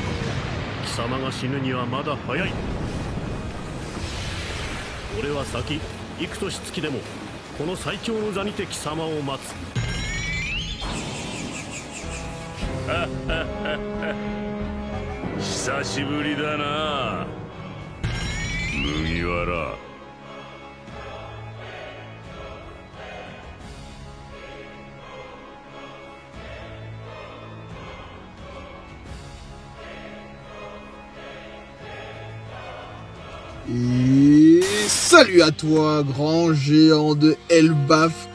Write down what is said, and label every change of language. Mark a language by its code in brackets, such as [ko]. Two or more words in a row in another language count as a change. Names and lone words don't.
[ja] 貴様が死ぬにはまだ早い。俺は先幾年月でもこの最強の座にて貴様を待つ。久しぶりだな麦わら。 [fr] Et salut à toi, grand géant de Elbaf.